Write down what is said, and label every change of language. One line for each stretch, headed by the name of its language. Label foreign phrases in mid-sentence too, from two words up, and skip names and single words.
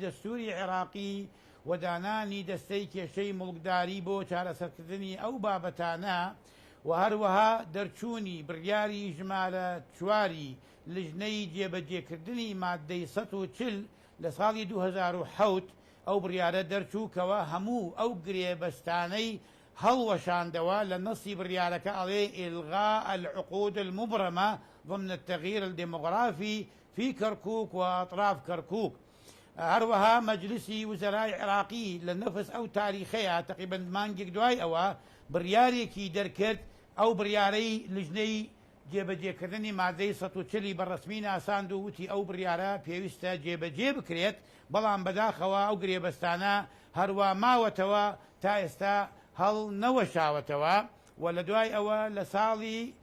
Central Kurdish: دەستوری عێراقی و دانانی دەستەی کێشەی موڵکداری بۆ چارەسەرکردنی ئەو بابەتانە و هەروەها دەرچوونی بڕیاری ژمارە 4 لیژنەی جێبەجێکردنی مادەی 140 لە ساڵی 2007 ئەو بڕیارە دەرچووکەوە هەموو ئەو گرێبەستانەی هەڵوەشاندەوە لە نەسی بڕیارەکە ئەڵێ
Arabic: إلغاء العقود المبرمة ضمن التغيير الديموغرافي في كركوك وأطراف كركوك.
Central Kurdish: هەروەها مەجلیسی وزەرای عێراقی لە نەفس ئەو تاریخەیە تقریبا مانگێک دوای ئەوە بڕیارێکی دەرکرد ئەو بڕیارەی لیژنەی جێبەجێکردنی مادەی 140 بەڕسمی ناساند و وتی ئەو بڕیارە پێویستە جێبەجێ بکرێت بەڵام بەداخەوە ئەو گرێبەستانە هەروە ماوەتەوە تا ئێستا هەڵ نەوەشاوەتەوە و لە دوای ئەوە لە ساڵی